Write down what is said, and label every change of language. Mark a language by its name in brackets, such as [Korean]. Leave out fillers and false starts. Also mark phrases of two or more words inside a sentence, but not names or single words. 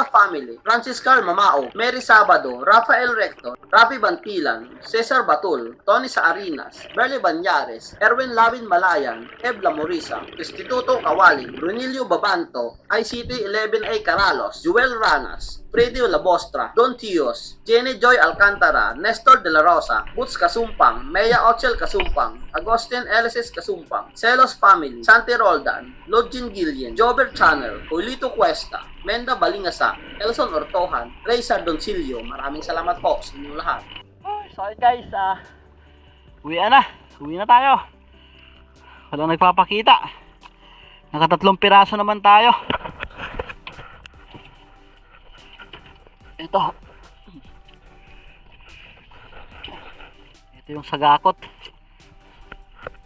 [Filipino] Family, Francis Carl Mamao, Mary Sabado, Rafael Recto, Rafi Bantilan, Cesar Batul, Tony Saarinas, Berly Banyares, Erwin Lavin Malayan, Ebla Morisa, Instituto Kawali, Brunilio Babanto, ICT 11A Caralos, Joel Ranas, Freddy Labostra, Don Tios, Jenny Joy Alcantara, Nestor De La Rosa, Boots Kasumpang, Mea Ochel Kasumpang, Agustin Elises Kasumpang, Celos Family, Santi Roldan, Lodgin Gillian, Jober Channel, Julito Cuesta, Menda Balingasa, Elson Ortohan, Ray Sardoncillo. Maraming salamat po sa inyong lahat. [English] So guys, [Filipino] uwi na tayo. Walang nagpapakita. Nakatatlong piraso naman tayo. Ito yung sagakot.